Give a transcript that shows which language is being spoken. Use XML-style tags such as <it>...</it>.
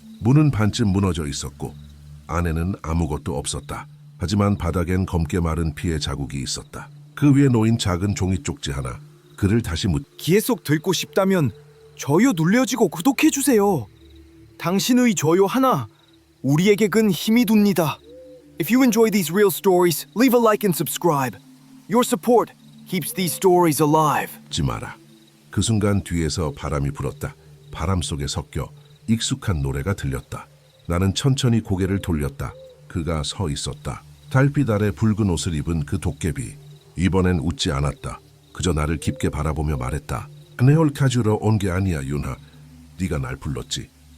<ko>문은 반쯤 무너져 있었고 안에는 아무것도 없었다. 하지만 바닥엔 검게 마른 피의 자국이 있었다. 그 위에 놓인 작은 종이 쪽지 하나. 글을 다시 기회 속 듣고 싶다면 좋아요 눌러주고 구독해주세요. 당신의 좋아요 하나 우리에게 큰 힘이 됩니다.</ko> <en>If you enjoy these real stories, leave a like and subscribe. Your support keeps these stories alive.</en> <ko>지 마라. 그 순간 뒤에서 바람이 불었다. 바람 속에 섞여 익숙한 노래가 들렸다. 나는 천천히 고개를 돌렸다. 그가 서 있었다. 달빛 아래 붉은 옷을 입은 그 도깨비. 이번엔 웃지 않았다. 그저 나를 깊게 바라보며 말했다. 내 홀카주러 온 게 아니야, 윤하. 네가 날 불렀지.</ko>